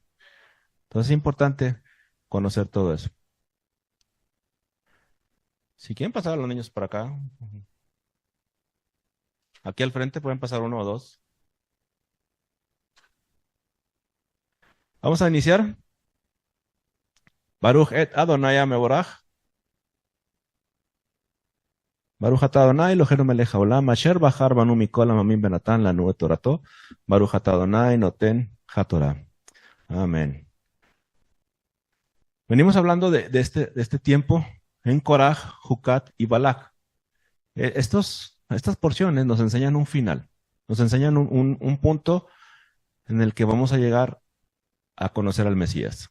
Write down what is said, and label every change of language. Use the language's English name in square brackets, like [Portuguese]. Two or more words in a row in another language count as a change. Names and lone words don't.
[Spanish] Entonces, es importante conocer todo eso. Si quieren pasar a los niños para acá, aquí al frente pueden pasar uno o dos. Vamos a iniciar. [Hebrew] ברוך את אדוני מבורך. ברוך אתה אדוני אלוהינו מלך העולם אשר בחר בנו מכל העמים ונתן לנו את תורתו. ברוך אתה אדוני נותן התורה. [Spanish] Amén. Venimos hablando de este tiempo en Korah, Jucat y Balak. Estas porciones nos enseñan un final, nos enseñan un punto en el que vamos a llegar a conocer al Mesías.